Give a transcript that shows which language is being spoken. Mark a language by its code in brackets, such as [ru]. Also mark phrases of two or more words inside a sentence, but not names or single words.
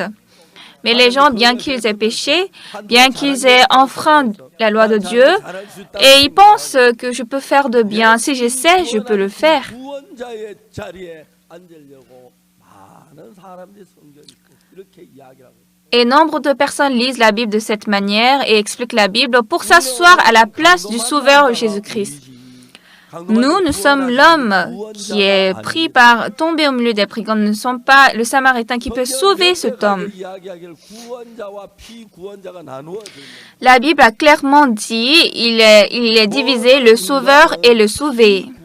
[fr] Mais les gens, bien qu'ils aient péché, bien qu'ils aient enfreint la loi de Dieu, et ils pensent que je peux faire de bien. Si j'essaie, je peux le faire. [ko] 구원자의 자리에 앉으려고 많은 사람들이 성경 읽고 이렇게 이야기하고. [fr] Et nombre de personnes lisent la Bible de cette manière et expliquent la Bible pour s'asseoir à la place du Sauveur Jésus-Christ. Nous sommes l'homme qui est pris par tomber au milieu des brigands. Nous ne sommes pas le Samaritain qui peut sauver cet homme. La Bible a clairement dit il est divisé le sauveur et le sauvé.